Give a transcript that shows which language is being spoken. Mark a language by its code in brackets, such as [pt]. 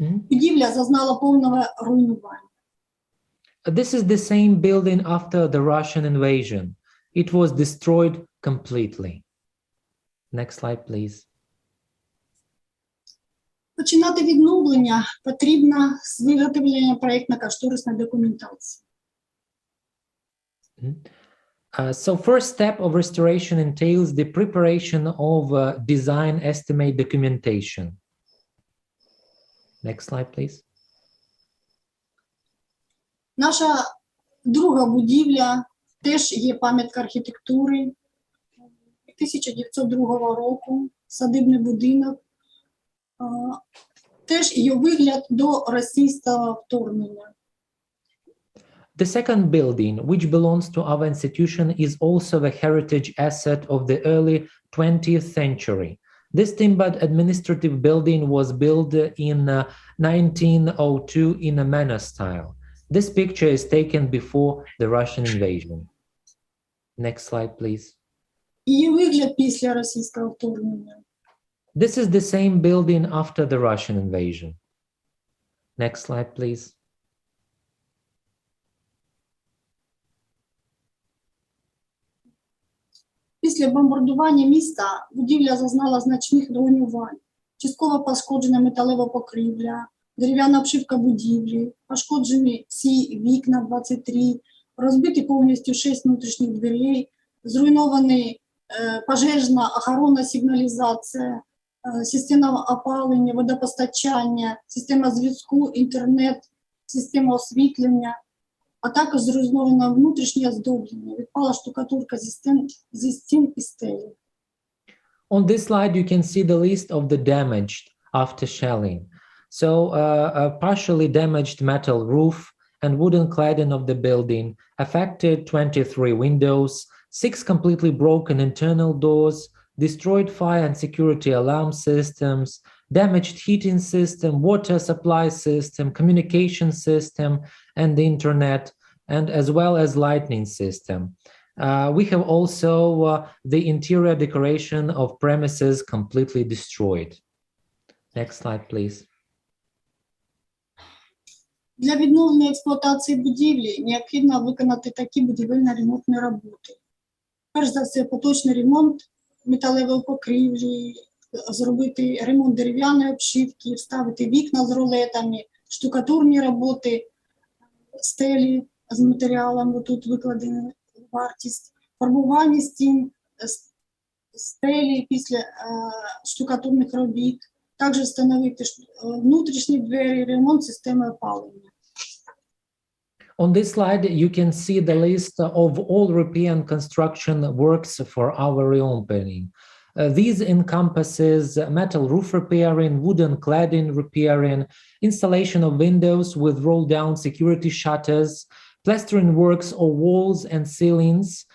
[uk] Будівля зазнала повного руйнування. [en] This is the same building after the Russian invasion. It was destroyed completely. Next slide, please. [uk] Починати відновлення потрібно з виготовлення проєктно-кошторисної документації. [en] So first step of restoration entails the preparation of design estimate documentation. Next slide, please. [uk] Наша друга будівля теж є пам'ятка архітектури 1902 року, садибний будинок. Теж її вигляд до російського вторгнення. [en] The second building, which belongs to our institution, is also a heritage asset of the early 20th century. This timbered administrative building was built in 1902 in a manor style. This picture is taken before the Russian invasion. Next slide, please. [uk] Її вигляд після російського вторгнення. [en] This is the same building after the Russian invasion. Next slide, please. [uk] Після бомбардування міста будівля зазнала значних руйнувань. Частково пошкоджена металева покрівля, дерев'яна обшивка будівлі, пошкоджені всі вікна 23, розбиті повністю 6 внутрішніх дверей, зруйновані пожежна охорона, сигналізація, система опалення, водопостачання, система зв'язку, інтернет, система освітлення, а також зруйновано внутрішнє оздоблення, відпала штукатурка зі стін і стелі. [en] On this slide, you can see the list of the damaged after shelling. So a partially damaged metal roof and wooden cladding of the building, affected 23 windows, 6 completely broken internal doors, destroyed fire and security alarm systems, damaged heating system, water supply system, communication system, and the internet, and as well as lighting system. We have also the interior decoration of premises completely destroyed. Next slide, please. [uk] Для відновлення експлуатації будівлі необхідно виконати такі будівельно-ремонтні роботи. Перш за все, поточний ремонт металевої покрівлі, зробити ремонт дерев'яної обшивки, вставити вікна з рулетами, штукатурні роботи, стелі з матеріалами, тут викладена вартість, фарбування стін, стелі після штукатурних робіт, також встановити внутрішні двері, ремонт системи опалення. [en] On this slide, you can see the list of all European construction works for our reopening. These encompasses metal roof repairing, wooden cladding repairing, installation of windows with roll-down security shutters, plastering works of walls and ceilings,